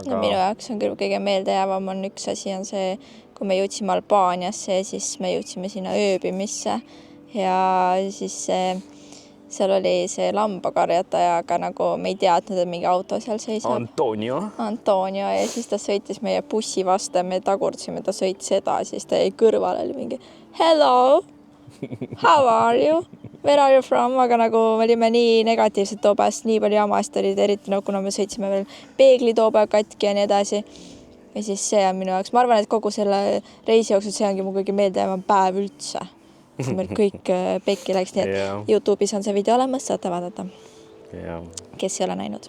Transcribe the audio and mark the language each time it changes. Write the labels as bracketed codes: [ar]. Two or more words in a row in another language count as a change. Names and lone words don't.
[et] No, minu jaoks on küll kõige meeldejäävam on üks asi on see, kui me jõudsime Albaaniasse, siis me jõudsime sinna ööbimisse ja siis seal oli see lambakarjataja, aga nagu me ei teadnud, et mingi auto seal seisab. Antonio ja siis ta sõitis meie bussi vastu ja me tagurdasime, ta sõitis edasi, siis ta jäi kõrval oli mingi [en] hello, how are you, where are you from, [et] aga nagu me olime nii negatiivsed too päevast, nii palju jamast olid, eriti no, kuna me sõitsime veel peegli too päev katki ja nii edasi. Ja siis see on minu jaoks, ma arvan, et kogu selle reisi jooksul see ongi mu kõige meeldejäävam päev üldse. Meil kõik pekki läks, nii et YouTube'is on see video olemas, saate vaadata, kes ei ole näinud.